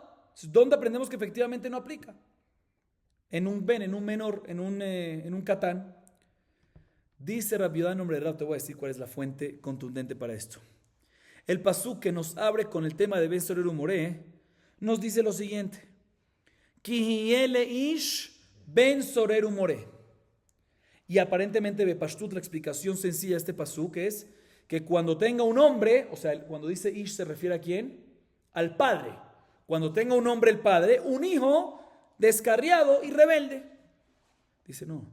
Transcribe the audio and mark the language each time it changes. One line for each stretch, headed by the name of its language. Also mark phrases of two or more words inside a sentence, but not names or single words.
Spanish: ¿Dónde aprendemos que efectivamente no aplica? En un ben, en un menor, en un katán. Dice Rabbi Yehuda en nombre de Rab, te voy a decir cuál es la fuente contundente para esto. El pasuk que nos abre con el tema de Ben Sorero More nos dice lo siguiente.
Hebrew: כי יהיה איש בן סורר ומורה.
Spanish: Y aparentemente Bepashtut, la explicación sencilla de este pasuk es que cuando tenga un hombre, o sea, cuando dice ish se refiere a quién? Al padre. Cuando tenga un hombre el padre, un hijo descarriado y rebelde. Dice no.